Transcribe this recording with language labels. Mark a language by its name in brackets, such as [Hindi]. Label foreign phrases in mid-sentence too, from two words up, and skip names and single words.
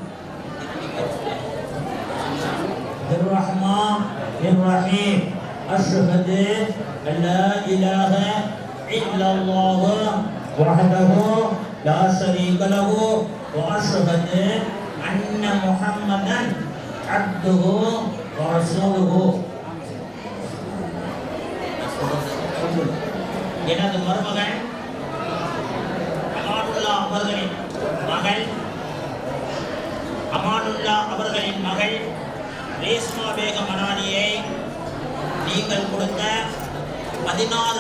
[Arabic] الرحمن الرحيم. أشهد أن لا إله إلا الله وحده لا شريك له وأشهد أن محمدا عبده ورسوله. [Tamil] எனது மருமகன் அமானுல்லா அவர்களின் மகள் மகள் ரேஸ்மா பேகம் மனானியை நீங்கள் கொடுத்த 16